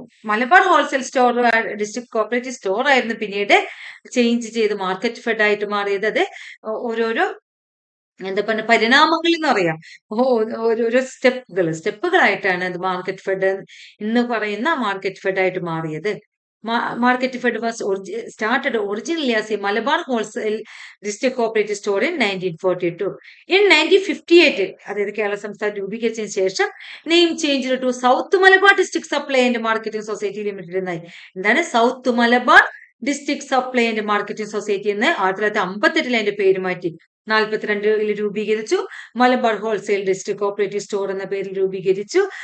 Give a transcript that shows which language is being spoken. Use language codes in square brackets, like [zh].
[ml] Malabar wholesale store district cooperative store ആയിരുന്നു പിന്നീട് change ചെയ്ത് മാർക്കറ്റ് ഫെഡ് ആയിട്ട് മാറിയത്. അത് ഓരോരോ എന്താ പറയുക പരിണാമങ്ങൾ എന്ന് പറയാം, ഓരോരോ സ്റ്റെപ്പുകളായിട്ടാണ് അത് മാർക്കറ്റ് ഫെഡ് എന്ന് പറയുന്ന മാർക്കറ്റ് ഫെഡ് ആയിട്ട് മാറിയത്. [en] Market Fed was started originally as a Malabar wholesale district cooperative store in 1942. In 1958, [ml] അതായത് കേരള സംസ്ഥാനം രൂപീകരിച്ചതിന് ശേഷം [en] name change to south Malabar district supply and marketing society limited [ml] എന്നായി. എന്താണ് south Malabar district supply and marketing society എന്ന് 1958 അതിന്റെ പേര് മാറ്റി. 1942 രൂപീകരിച്ചു. Malabar wholesale district cooperative store എന്ന പേരിൽ രൂപീകരിച്ചു.